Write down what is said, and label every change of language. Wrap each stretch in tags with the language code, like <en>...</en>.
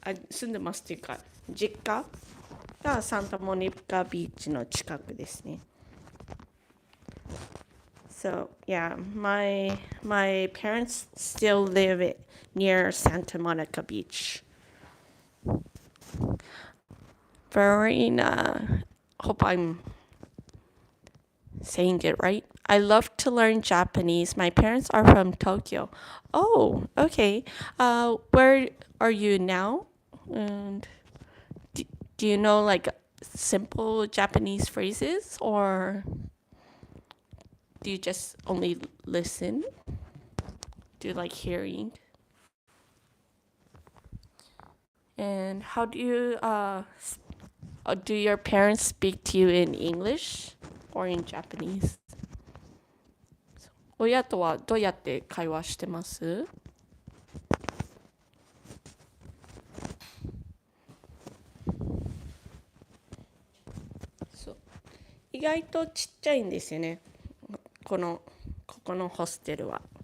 <ja>住んでますっていうか、実家がサンタモニカビーチの近くですね。</ja> <en>So yeah, my parents still live near Santa Monica Beach. Verena, hope I'm saying it right. I love to learn Japanese. My parents are from Tokyo. Oh, okay. Where are you now? And do you know like simple Japanese phrases, or do you just only listen? Do you like hearing? And how do you do your parents speak to you in English or in Japanese?</en> <ja>親とはどうやって会話してます？そう、意外とちっちゃいんですよね。ここのホステルは。</ja>